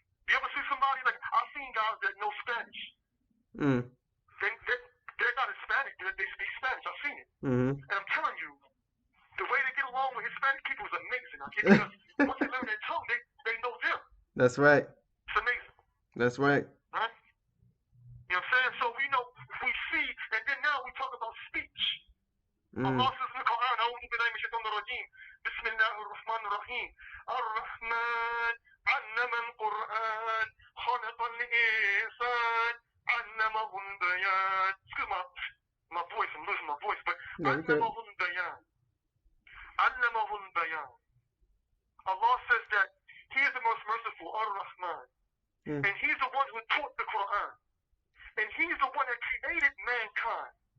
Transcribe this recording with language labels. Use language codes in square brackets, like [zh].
[en] You ever see somebody like I've seen guys that know Spanish. They're not Hispanic, they speak Spanish. I've seen it. And I'm telling you, the way they get along with Hispanic people is amazing. Because once they learn their tongue, they know them. That's right. It's amazing. That's right. Right? You know what I'm saying? So we see, and then now we talk about speech. Allah says in the Quran, [ar] أعوذ بالله من الشيطان الرجيم بسم الله الرحمن الرحيم الرحمن علم القرآن خلق الإنسان علمه البيان. [en] Excuse my voice, I'm losing my voice, but [ar] علمه البيان. علمه البيان. [en] Allah says that He is the most merciful, Ar-Rahman. And He's the one who taught the Quran. And He's the one that created mankind.